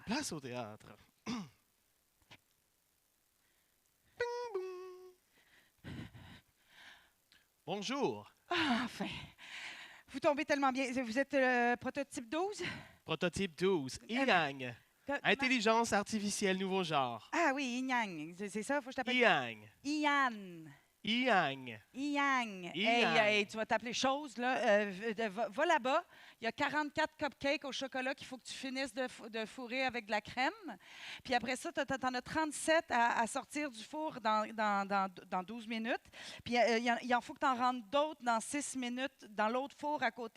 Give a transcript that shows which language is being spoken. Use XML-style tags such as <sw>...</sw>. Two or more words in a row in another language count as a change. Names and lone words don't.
<fr>Place au théâtre. Bing, boum. Bonjour. Ah, enfin. Vous tombez tellement bien. Vous êtes prototype 12? Prototype 12. Yang. Intelligence artificielle nouveau genre. Ah oui, Yang. C'est ça, faut que je t'appelle? Yang. Ian. Yang. Yang. Yang. Hey, tu vas t'appeler chose, là. Va là-bas. Il y a 44 cupcakes au chocolat qu'il faut que tu finisses de fourrer avec de la crème. Puis après ça, tu en as 37 à sortir du four dans 12 minutes. Puis il en faut que tu en rentres d'autres dans 6 minutes dans l'autre four à côté.</fr>